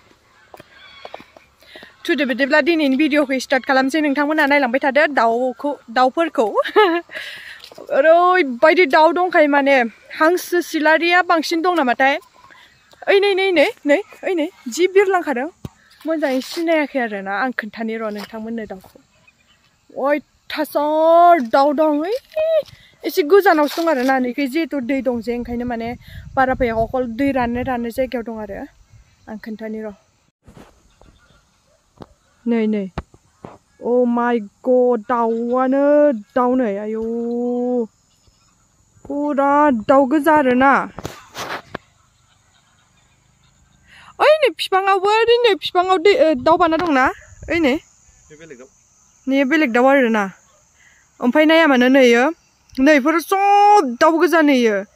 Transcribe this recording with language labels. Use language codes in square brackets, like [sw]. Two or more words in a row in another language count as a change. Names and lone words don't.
[brx] Today बिदिब्ला दिनैनि भिडिअखौ स्टार्ट खालामसै नोंथांमोना नायलांबाय थादो दावफोरखौ ओरैबायदि दाव दंखायो माने हांसो सिलारिया बांसिन दं नामाथाय ओइ नै जि बिरलांखादों मोजाङै सिनायाखै आरो ना आं खोन्थानि र' नोंथांमोननो दावखौ अयथासार दाव दं ओइ एसे गोजानावसो दं आरो ना नैखै जिहेतु दै दं जे ओंखायनो माने बारा फैया अकल दै राननाय जायगायाव दं आरो आं खोन्थानि र' नै [en] oh my god [brx] दावानो दाव नै आयौ पुरा दाव गोजा आरो ना ओइ नै बिफाङावबो नै बिफाङाव दाव बाना दंना ओइ नै बेलेग दाव आरो ना ओमफ्राय नाया मानो नैयो नैफोर सब दाव गोजा नैयो